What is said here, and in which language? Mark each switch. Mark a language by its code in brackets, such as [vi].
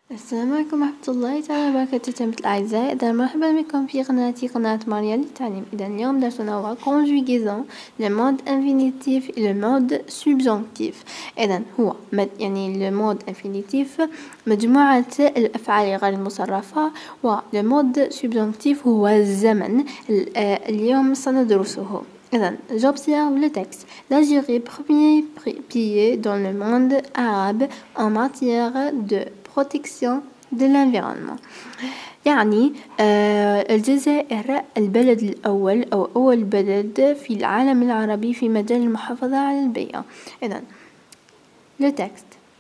[ar] السلام عليكم ورحمة الله تعالى وبركاته. تلاميذ الأعزاء، إذا مرحبا بكم في قناة مريم للتعليم. إذا اليوم درسنا هو [fr] conjugaison le mode infinitif et le mode subjonctif. [ar] إذا هو يعني [fr] le mode infinitif [ar] مجموعة الأفعال غير المصرفة، و [fr] le mode subjonctif [ar] هو الزمن. اليوم سندرسه. [fr] J'observe le texte. L'Algérie, premier pays dans le monde arabe en matière de protection de l'environnement. [ar] يعني الجزائر البلد الأول أو أول بلد في العالم العربي في مجال المحافظة على البيئة. إذن [fr] le texte.